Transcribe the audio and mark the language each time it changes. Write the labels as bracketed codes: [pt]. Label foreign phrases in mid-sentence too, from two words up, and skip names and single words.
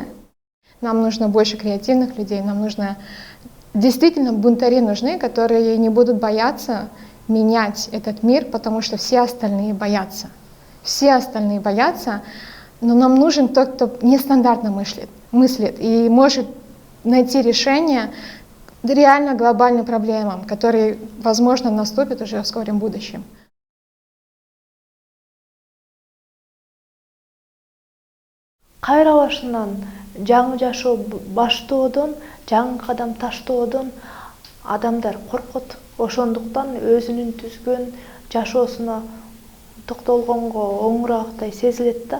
[ru] Нам нужно больше креативных людей, нам нужно действительно бунтари нужны, которые не будут бояться менять этот мир, потому что все остальные боятся. Все остальные боятся, но нам нужен тот, кто нестандартно мыслит и может найти решение реально глобальным проблемам, которые, возможно, наступят уже в скором будущем. [ky] Кайра башынан жаңы жашоо баштоодон, жаңы кадам таштоодон адамдар коркот. Ошондуктан өзүнүн түзгөн жашоосуна токтолгонго оңураактай сезилет да.